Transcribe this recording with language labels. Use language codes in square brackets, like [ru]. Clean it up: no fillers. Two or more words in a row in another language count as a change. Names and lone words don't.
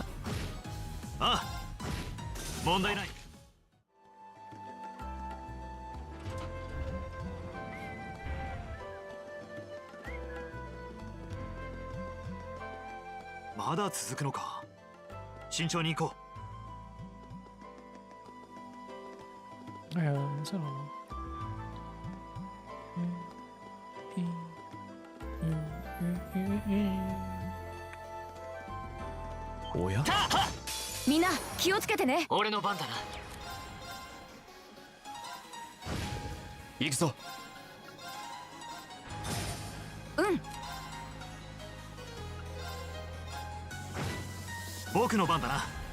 [ja] ああ問題ないまだ続くのか慎重に行こ [de] Ja, ist ja noch. うおや [ja] みんな気をつけてね。俺の番だな行くぞ僕の番だな